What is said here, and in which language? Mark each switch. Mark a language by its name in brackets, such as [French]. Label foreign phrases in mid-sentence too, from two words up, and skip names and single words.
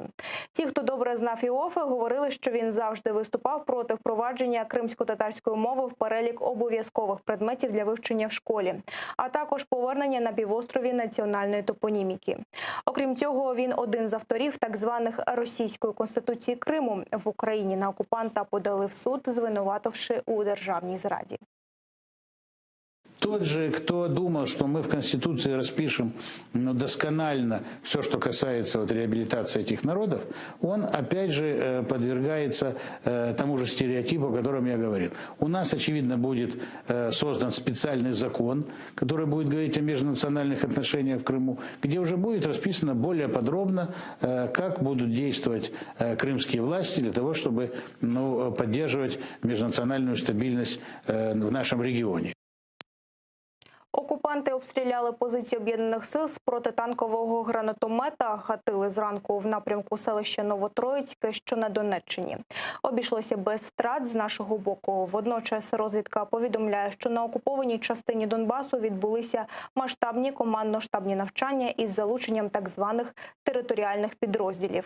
[Ukrainian] Ті, хто добре знав Іоффе, говорили, що він завжди виступав проти впровадження кримсько-татарської мови в перелік обов'язкових предметів для вивчення в школі, а також повернення на півострові національної топоніміки. Окрім цього, він один з авторів так званих російської конституції Криму. В Україні на окупанта подали в суд, звинувативши у державній зраді. [Russian] Тот же, кто думал, что мы в Конституции распишем досконально все, что касается реабилитации этих народов, он опять же подвергается тому же стереотипу, о котором я говорил. У нас, очевидно, будет создан специальный закон, который будет говорить о межнациональных отношениях в Крыму, где уже будет расписано более подробно, как будут действовать крымские власти для того, чтобы поддерживать межнациональную стабильность в нашем регионе. [Ukrainian] Окупанти обстріляли позиції Об'єднаних сил з протитанкового гранатомета, гатили зранку в напрямку селища Новотроїцьке, що на Донеччині. Обійшлося без втрат з нашого боку. Водночас розвідка повідомляє, що на окупованій частині Донбасу відбулися масштабні командно-штабні навчання із залученням так званих територіальних підрозділів.